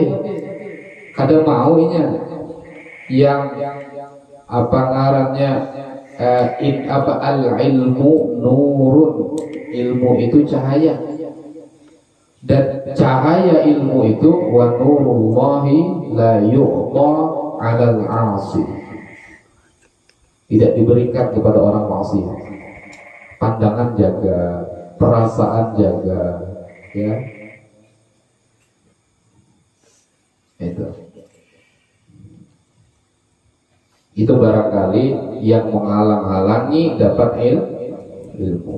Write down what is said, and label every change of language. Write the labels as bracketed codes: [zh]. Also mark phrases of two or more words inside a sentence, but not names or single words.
[bjn] Kada maunya yang apa ngarannya [ar] العلم نور, [bjn] ilmu itu cahaya, dan cahaya ilmu itu [ar] ونور الله لا يؤتى على العاصي. [id] Tidak diberikan kepada orang maksiat. Pandangan jaga, perasaan jaga, ya. Itu barangkali yang menghalang-halangi dapat ilmu.